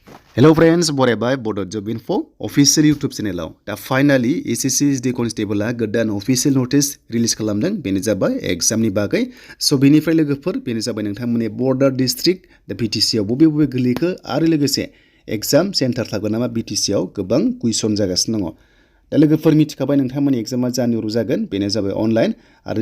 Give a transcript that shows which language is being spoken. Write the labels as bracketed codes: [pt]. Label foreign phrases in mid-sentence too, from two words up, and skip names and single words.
[en] Hello friends, [brx] बरायबाय Bodo job info official YouTube channel दा finally SSC Constable गोदान [en] official notice release [brx] खालामदों बेनो जाबाय exam नि बागै so बेनिफ्राय लोगोफोर बेनो जाबाय नोंथांमोननि [en] border district [brx] दा BTC आव बबे गोलैखो आरो लोगोसे [en] exam center [brx] थागोन नामा BTC आव गोबां कुइसन जागासिनो दङ दा लोगोफोर मिथिखाबाय नोंथांमोननि एग्जामा जानुवारियाव जागोन बेनो जाबाय अनलाइन आरो